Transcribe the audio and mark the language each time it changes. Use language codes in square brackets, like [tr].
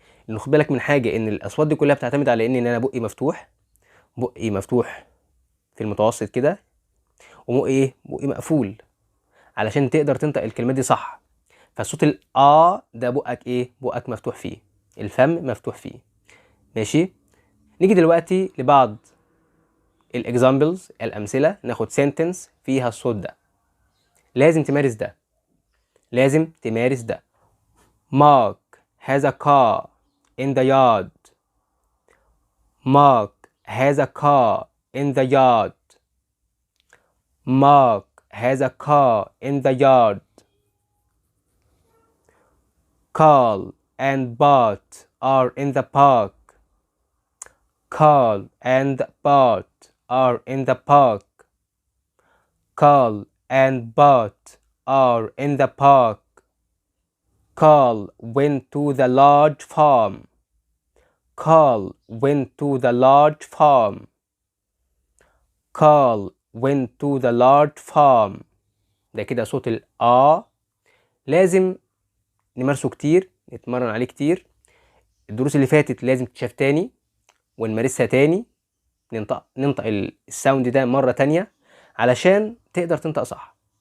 [ar] لان خد بالك من حاجه، ان الاصوات دي كلها بتعتمد على ان انا بقي مفتوح في المتوسط كده، بقي مقفول علشان تقدر تنطق الكلمات دي صح. فصوت ده بقك ايه؟ بقك مفتوح فيه، الفم مفتوح فيه. ماشي. نيجي دلوقتي لبعض الاكزامبلز، الامثله. ناخد سنتنس فيها الصوت ده. لازم تمارس ده، لازم تمارس ده. [en] Mark has a car in the yard. Mark has a car in the yard. Mark has a car in the yard. Carl and Bart are in the park. Carl and Bart are in the park. Carl and Bart are in the park. Carl went to the large farm. Carl went to the large farm. Carl went to the large farm. [ar] ده كده صوت لازم نمارسه كتير، نتمرن عليه كتير. الدروس اللي فاتت لازم تتشاف تاني ونمارسها تاني، ننطق الساوند ده مرة تانية علشان تقدر تنطق صح.